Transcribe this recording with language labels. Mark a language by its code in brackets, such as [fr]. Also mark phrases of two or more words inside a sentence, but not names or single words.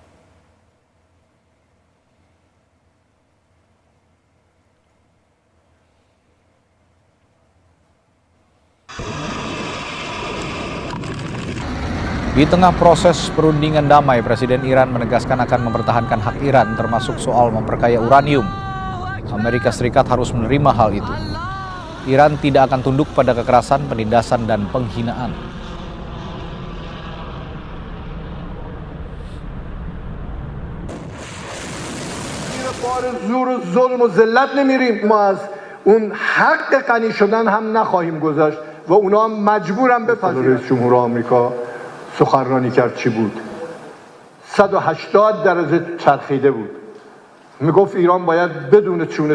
[id] Di tengah proses perundingan damai, Presiden Iran menegaskan akan mempertahankan hak Iran termasuk soal memperkaya uranium. Amerika Serikat harus menerima hal itu. Iran tidak akan tunduk pada kekerasan, penindasan, dan penghinaan. [fa] زور و ظلم و ذلت نمیریم ما از اون حق غنی شدن هم نخواهیم گذاشت و اونا هم مجبورن بپذیرن. رئیس جمهور آمریکا سخنرانی کرد چی بود 180 درجه چرخیده بود میگفت ایران باید بدون چونه